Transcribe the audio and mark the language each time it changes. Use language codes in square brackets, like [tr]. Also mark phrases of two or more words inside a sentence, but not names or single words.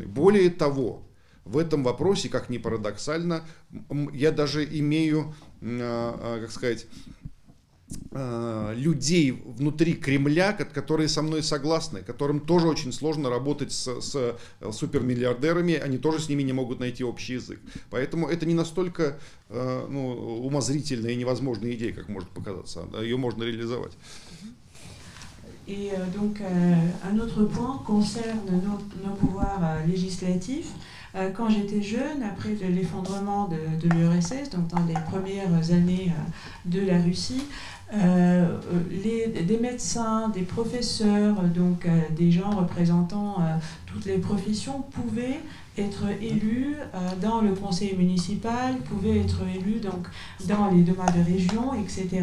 [ru] Более того, в этом вопросе, как ни парадоксально, я даже имею, как сказать, людей внутри Кремля, которые со мной согласны, которым тоже очень сложно работать с супермиллиардерами, они тоже с ними не могут найти общий язык. Поэтому это не настолько умозрительная и невозможная идея, как может показаться. Ее можно réaliser. [fr] Et donc, un autre point concerne nos pouvoirs législatifs. Quand j'étais jeune, après l'effondrement de l'URSS, donc dans les premières années de la Russie, des médecins, des professeurs, donc des gens représentant toutes les professions pouvaient être élus dans le conseil municipal, pouvaient être élus donc, dans les demandes de région, etc.